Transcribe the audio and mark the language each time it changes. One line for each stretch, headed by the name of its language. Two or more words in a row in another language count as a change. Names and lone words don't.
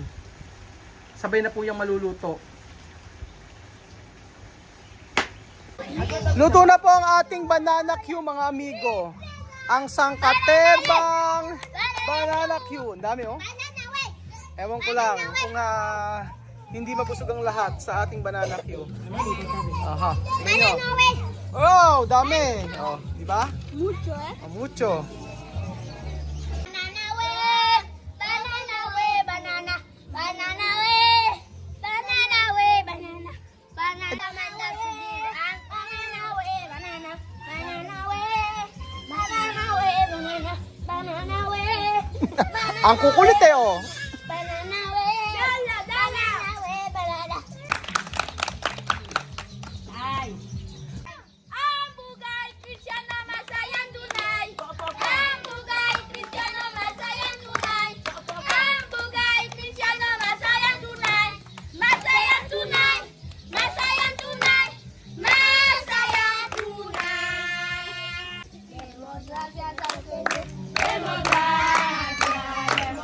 Filipino: Sabay na po yung maluluto. Luto na po ang ating banana Q mga amigo. Ang sangkaterbang banana Q. Ang dami
English: banana way,
Filipino: Ewan ko lang kung hindi mabusog ang lahat sa ating banana Q. Aha. Tingnan nyo.
English: banana way.
Filipino: Oh, dami. Oh, di ba? Mucho Oh, mucho.
English: Banana way, banana way, banana, banana way, banana way, banana, banana, banana way, banana, banana way, banana way, banana, banana way,
Filipino: Ang kukulit oh.
English: banana way, banana way, banana.
Filipino: Ay. Ang bugay Cristiano masayang tunay. Ang bugay Cristiano masayang tunay. Ang bugay Cristiano masayang tunay. Masayang tunay. Masayang tunay. Masayang tunay.
Spanish: Demos gracias al Señor. Demos gracias.